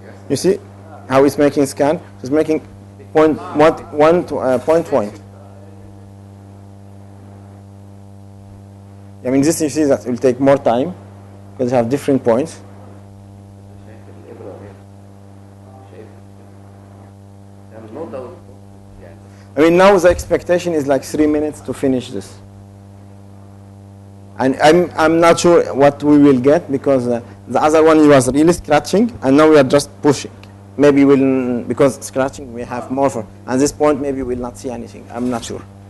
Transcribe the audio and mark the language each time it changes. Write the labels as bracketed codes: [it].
[en] You see how it's making scan? It's making point point. I mean, this you see that it will take more time because you have different points. [ar] شايف الإبرة دي؟ شايف؟ [en] there's no doubt [ar] يعني. [en] I mean, now the expectation is like 3 minutes to finish this. And I'm not sure what we will get because the other one was really scratching, and now we are just pushing. Maybe we'll, because scratching we have more for. At this point, maybe we'll not see anything. I'm not sure.